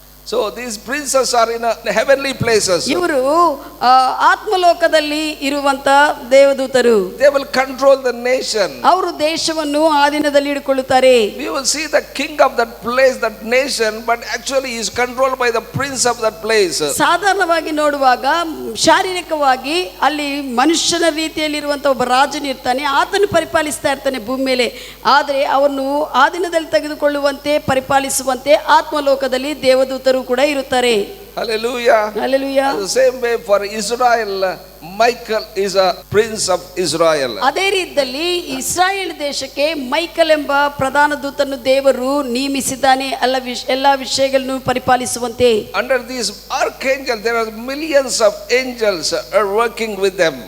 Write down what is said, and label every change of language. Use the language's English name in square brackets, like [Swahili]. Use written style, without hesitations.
[English] So these princes are in heavenly places. [Kannada] ಇವರು ಆತ್ಮಲೋಕದಲ್ಲಿ ಇರುವಂತ ದೇವದೂತರು. [English] They will control the nation. [Kannada] ಅವರು ದೇಶವನ್ನು ಆಧೀನದಲ್ಲಿ ಇಟ್ಟುಕೊಳ್ಳುತ್ತಾರೆ. [English] We will see the king of that place, that nation, but actually he is controlled by the prince of that place. [Kannada] ಸಾಧಾರಣವಾಗಿ ನೋಡುವಾಗ ಶಾರೀರಿಕವಾಗಿ ಅಲ್ಲಿ ಮನುಷ್ಯನ ರೀತಿಯಲ್ಲಿರುವಂತ ಒಬ್ಬ ರಾಜನು ಇರ್ತಾನೆ, ಆತನು ಪರಿಪಾಲಿಸ್ತಾ ಇರ್ತಾನೆ ಭೂಮಿ ಮೇಲೆ. ಆದರೆ ಅವನು ಆಧೀನದಲ್ಲಿ ತೆಗೆದುಕೊಳ್ಳುವಂತೆ ಪರಿಪಾಲಿಸುವಂತೆ ಆತ್ಮಲೋಕದಲ್ಲಿ ದೇವದೂತರು ಕೂಡ ಇರುತ್ತಾರೆ. [English] Hallelujah. Hallelujah. The same way for Israel, Michael is a prince of Israel. [Kannada] ಅದೇ ರೀತಿಯಲ್ಲಿ ಇಸ್ರಾಯೇಲ್ ದೇಶಕ್ಕೆ ಮೈಕಲ್ ಎಂಬ ಪ್ರಧಾನ ದೂತನು ದೇವರು ನೇಮಿಸಿದ್ದಾನೆ ಎಲ್ಲ ವಿಷಯಗಳನ್ನು ಪರಿಪಾಲಿಸುವಂತೆ. [English] Under these archangels there are millions of angels are working with them.